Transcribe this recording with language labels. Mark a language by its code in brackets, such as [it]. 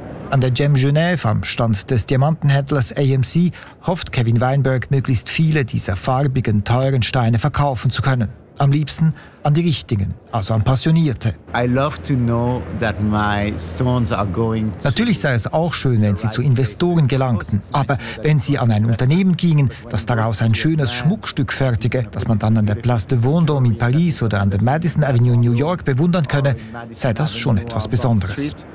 [de] An der Gem Genève, am Stand des Diamantenhändlers AMC, hofft Kevin Weinberg, möglichst viele dieser farbigen, teuren Steine verkaufen zu können. Am liebsten an die Richtigen, also an Passionierte. [en] I love to know that my stones are going to. [de] Natürlich sei es auch schön, wenn sie zu Investoren gelangten. Aber wenn sie an ein Unternehmen gingen, das daraus ein schönes Schmuckstück fertige, das man dann an der Place de Vendôme in Paris oder an der Madison Avenue in New York bewundern könne, sei das schon etwas Besonderes.